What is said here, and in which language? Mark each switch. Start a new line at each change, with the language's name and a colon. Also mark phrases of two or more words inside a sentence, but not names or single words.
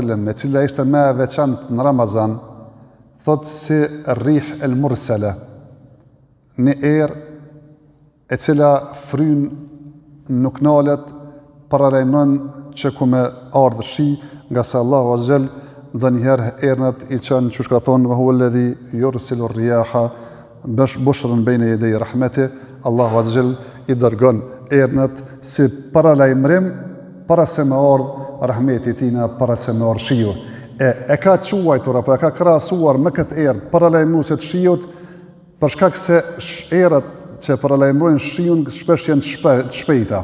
Albanian: wasallam, e cila ishte më e veçantë në Ramazan, thot si
Arabic: الريح المرسلة,
Albanian: në erë e cila fryn nuk nalet, paralajmëron që ku me ardhë shi, nga se
Arabic: الله عز وجل
Albanian: ndonjëherë ernat i çon, çush ka thonë,
Arabic: هو الذي يرسل الرياح بشرا بين يدي رحمته, الله عز وجل
Albanian: i dërgon ernat si paralajmërim para se me ardhë rahmeti tina, para se me ardhë shiu. E ka quajtur apo e ka krahasuar me këtë erë paralajmëruese të shiut, për shkak se erët që paralajmërojnë shiun shpesh janë të shpejta.